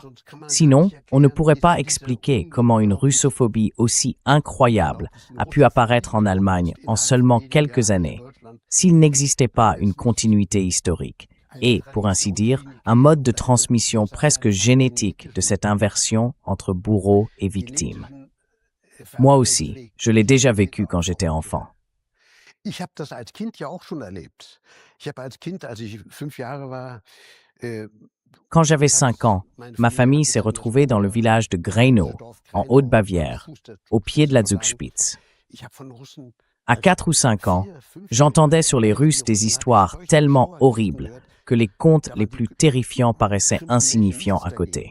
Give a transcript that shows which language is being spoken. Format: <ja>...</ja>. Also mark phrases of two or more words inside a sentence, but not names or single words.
<fr>Sinon, on ne pourrait pas expliquer comment une russophobie aussi incroyable a pu apparaître en Allemagne en seulement quelques années, s'il n'existait pas une continuité historique et, pour ainsi dire, un mode de transmission presque génétique de cette inversion entre bourreaux et victimes. Moi aussi, je l'ai déjà vécu quand j'étais enfant.</fr> <de>Ich habe das als Kind ja auch schon erlebt. Ich habe als Kind, als ich 5 Jahre war,</de> <fr>Quand j'avais 5 ans, ma famille s'est retrouvée dans le village de Grenoble, en Haute-Bavière, au pied de la Zugspitze. À 4 ou 5 ans, j'entendais sur les Russes des histoires tellement horribles que les contes les plus terrifiants paraissaient insignifiants à côté.</fr>